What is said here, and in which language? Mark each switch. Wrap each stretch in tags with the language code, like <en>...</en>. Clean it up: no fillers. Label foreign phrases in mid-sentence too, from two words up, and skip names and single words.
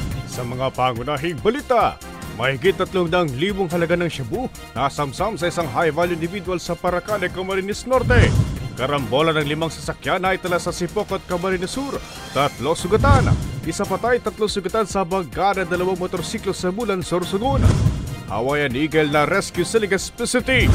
<tl>Sa mga pangunahing balita, mahigit 300,000 halaga ng shabu nasamsam sa isang</tl> <en>high-value individual</en> <tl>sa Paracale, Camarines Norte. Karambola ng 5 sasakyan na itala sa Sipok at Camarines Sur. 3 sugatan. Isa patay, 3 sugatan sa bagada 2 motorsiklo sa Bulan, Sorsogon. Hawaiian Eagle na rescue sa Legazpi City.</tl>